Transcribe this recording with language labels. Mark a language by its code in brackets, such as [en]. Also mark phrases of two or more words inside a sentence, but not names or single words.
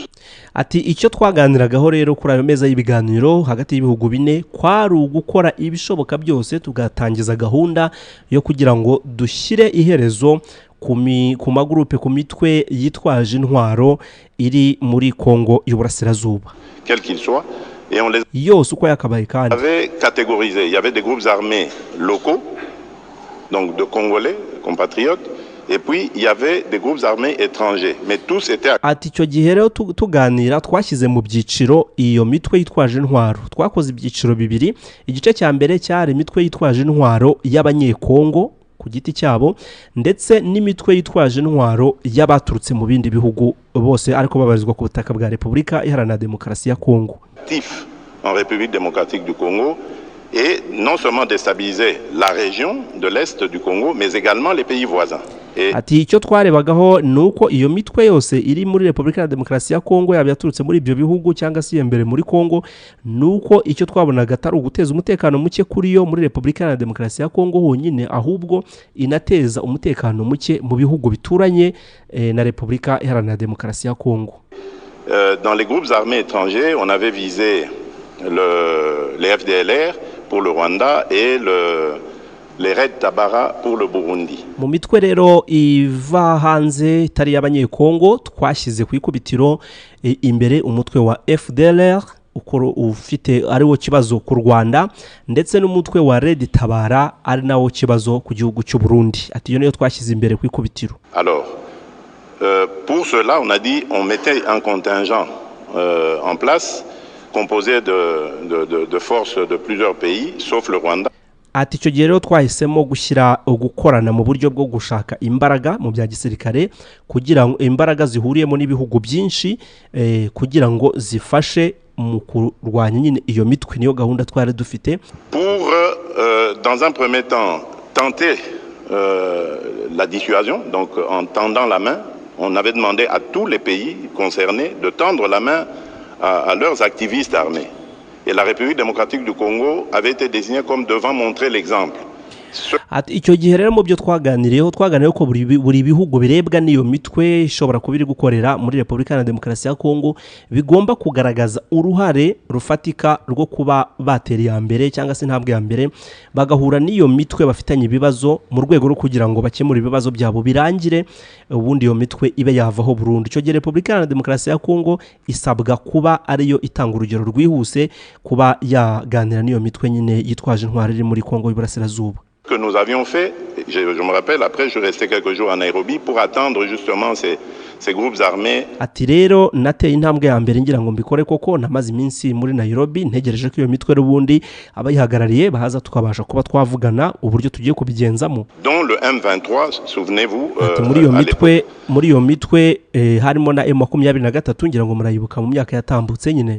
[rw] Ati icyo twaganiragaho rero kuri ayo meza y'ibiganiro hagati y'ibihugu bine kwari ugukora ibishoboka byose tugatangiza gahunda yo kugira ngo dushyire iherezo ku magrupe ku mitwe yitwaje intwaro iri muri Kongo y'Uburasirazuba. [fr] Quel qu'il soit, et on les [rw] yose uko yakabaye kandi [fr] avait catégorisé. Il y avait des groupes armés locaux, donc de Congolais, compatriotes, et puis il y avait des groupes armés étrangers, mais tous étaient. [rw] Ati icyo gihe rero tuganira twashyize mu byiciro iyo mitwe yitwaje intwaro. Twakoze ibyiciro bibiri. Igice cya mbere cyari imitwe yitwaje intwaro y'abanyekongo ku giti cyabo ndetse n'imitwe yitwaje intwaro y'abaturutse mu bindi bihugu bose ariko babarizwa ku butaka bwa Repubulika Iharanira Demokarasi ya Kongo. [fr] En République démocratique du Congo et non seulement déstabiliser la région de l'est du Congo mais également les pays voisins. [rw] Ati icyo twarebagaho nuko iyo mitwe yose iri muri Repubulika ya Demokarasi ya Kongo yaturutse muri ibyo bihugu cyangwa se imbere muri Kongo nuko icyo twabonaga atari uguteza umutekano muke kuri yo muri Repubulika ya Demokarasi ya Kongo honyine ahubwo inateza umutekano muke mu bihugu bituranye na Repubulika Iharanira Demokarasi ya Kongo. [fr] Dans les groupes armés étrangers, on avait visé les FDLR pour le Rwanda et les Red Tabara pour le Burundi. [rw] Mu mitwe rero iva hanze itari y'abanyekongo twashyize ku ikubitiro imbere umutwe wa FDLR ukoro ufite ariwo kibazo ku Rwanda ndetse n'umutwe wa Red Tabara ari nawo kibazo ku gihugu cy'u Burundi. Ati yo niyo twashyize imbere ku ikubitiro. [fr] Alors pour cela, on a dit on mettait un contingent en place composé de forces de plusieurs pays, sauf le Rwanda. [rw] Ati icyo gihe rero twahisemo gukorana mu buryo bwo gushaka imbaraga mu bya gisirikare kugira ngo imbaraga zihuriyemo n'ibihugu byinshi kugira ngo zifashe mu kurwanya nyine iyo mitwe niyo gahunda twari dufite. [fr] Pour dans un premier temps tenter la dissuasion, donc en tendant la main, on avait demandé à tous les pays concernés de tendre la main à leurs activistes armés. Et la République démocratique du Congo avait été désignée comme devant montrer l'exemple. [rw] Ati icyo gihe rero mu byo twaganiriyeho ko buri bihugu birebwa n'iyo mitwe ishobora kubiri gukorera muri Repubulika ya Demokarasi ya Kongo bigomba kugaragaza uruhare rufatika rwo kuba batera ya mbere cyangwa se ntabwo ya mbere bagahura n'iyo mitwe bafitanye ibibazo mu rwego rwo kugira ngo bakemure ibibazo byabo birangire ubundi iyo mitwe ibe yavaho burundu. Icyo gihe Repubulika ya Demokarasi ya Kongo isabwa kuba ariyo itanga urugero rwihuse kuba yaganira n'iyo mitwe nyine yitwaje intwaro iri muri Kongo y'Uburasirazuba. [fr] Que nous avions fait, je me rappelle, après je restais quelques jours à Nairobi pour attendre justement ces groupes armés. [rw] Ati rero nateye intambwe ya mbere ngira ngo mbikore koko namaze iminsi muri Nairobi ntegereje ko iyo mitwe rubundi abayihagarariye bahaza tukabasha kuba twavugana uburyo tugiye kubigenzamo. [fr] Dont le M23, souvenez-vous, [rw] muri iyo mitwe harimo na M23 ngira ngo murayibuka mu myaka yatambutse nyine.